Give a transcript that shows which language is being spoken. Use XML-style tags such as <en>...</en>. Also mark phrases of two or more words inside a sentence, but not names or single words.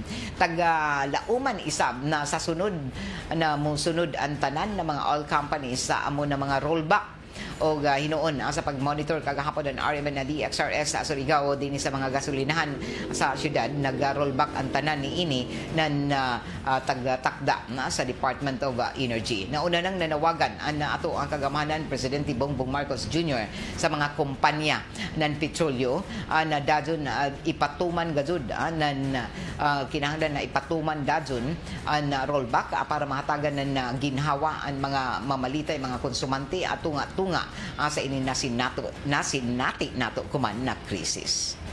<sgd>Taga-lauman isab na sa sunod na musunod ang tanan ng mga</sgd> <en>oil companies</en> <sgd>sa amo na mga rollback o hinuon sa pag-monitor kagahapon ng RMN na DXRS sa Surigao din sa mga gasolinahan sa syudad. Nag-rollback ang tanan ni ini ng tagtakda sa Department of Energy. Nauna nang nanawagan ato ang kagamanan Presidente Bongbong Marcos Jr. sa mga kumpanya ng petrolyo na dadyon ipatuman gajud ng kinahanglan na ipatuman dadyon ang rollback para mahatagan ng ginhawa ang mga mamalitay, mga konsumante at tunga-tunga sa ini nasinati nato kuman na krisis.</sgd>